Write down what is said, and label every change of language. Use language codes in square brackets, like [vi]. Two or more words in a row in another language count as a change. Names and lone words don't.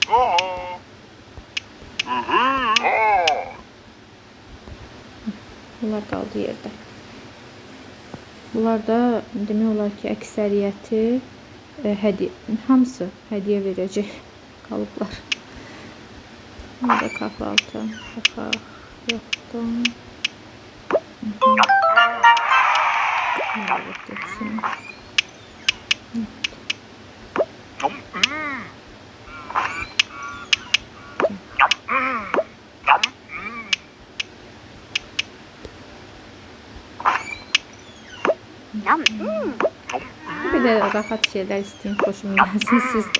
[az] Bunlar qaldı yerdə. Bunlar da demək olar ki, əksəriyyəti hamısı hədiyyə verəcək qalıblar. Burada kahvaltı. Baxaq. Yoxdur. [tr] Evet, geçsin. Bir de rahat şeyler isteyin, hoşuma gelsin sizden.